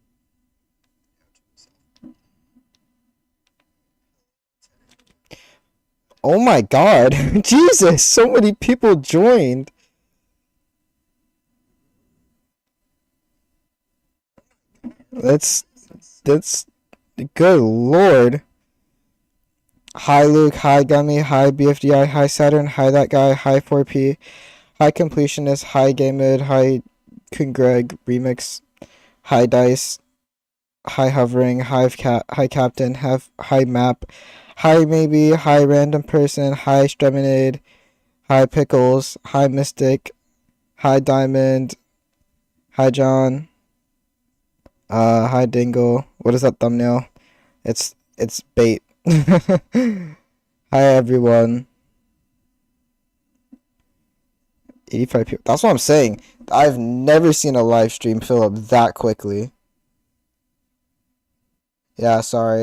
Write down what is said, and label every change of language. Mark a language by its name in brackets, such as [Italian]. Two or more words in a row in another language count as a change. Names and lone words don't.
[English] Oh my god! Jesus! So many people joined! That's... That's... Good lord! Hi Luke, hi Gummy, hi BFDI, hi Saturn, hi that guy, hi 4P, hi Completionist, hi Game Mode, hi Congreg Remix, hi Dice, hi Hovering, hi Captain, hi Map, hi Maybe, hi Random Person, hi Streminade, hi Pickles, hi Mystic, hi Diamond, hi John, hi Dingle. What is that thumbnail? It's bait. Hi everyone. 85 people. That's what I'm saying. I've never seen a live stream fill up that quickly. Yeah, sorry.